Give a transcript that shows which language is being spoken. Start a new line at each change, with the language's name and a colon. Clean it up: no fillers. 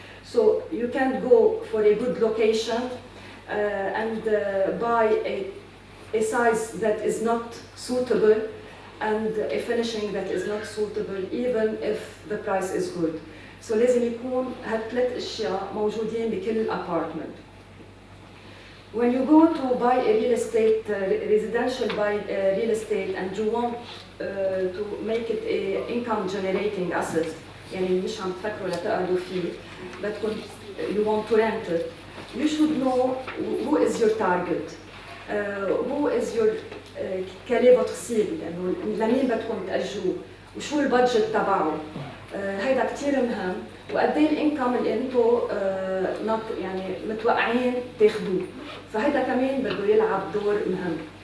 English: So you can't go for a good location and buy a size that is not suitable and a finishing that is not suitable even if the price is good.
Arabic: So لازم يكون هالثلاث اشياء موجودين بكل apartment.
English: When you go to buy a real estate, residential real estate, and you want to make it a income generating asset,
Arabic: يعني مش عم تفكروا لتقعدوا فيه، بدكم
English: you want to rent it, you should know who is your target, who is your
French: quelle est votre cible،
Arabic: يعني لمين بدكم تأجروه، وشو البادجت تبعه. هيدا كثير مهم، وقد ايه الانكم اللي انتم يعني متوقعين تاخذوه، فهيدا كمان بده يلعب دور مهم.